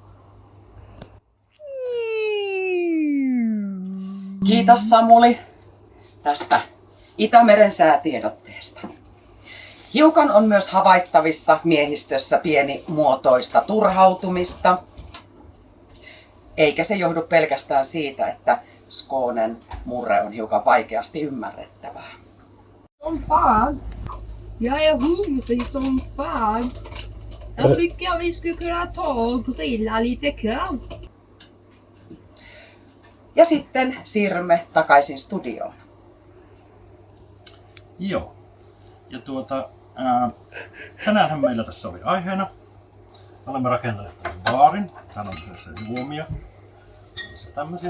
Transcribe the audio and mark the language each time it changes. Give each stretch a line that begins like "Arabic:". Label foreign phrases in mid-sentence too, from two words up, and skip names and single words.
Finnish: Kiitos Samuli tästä Itämeren säätiedotteesta. Hiukan on myös havaittavissa miehistössä pienimuotoista turhautumista. Eikä se johdu pelkästään siitä, että Skånen murre on hiukan vaikeasti ymmärrettävää.
Swedish: Som fan. Jag är hungrig som fan. Jag tycker vi skulle kunna ta och grilla lite korv.
Finnish: Ja sitten siirrymme takaisin studioon. Joo. Ja tänäänhän meillä tässä oli aiheena. Olemme rakentaneet tämän baarin. Täällä on tässä juomia. Tässä tämmöisiä.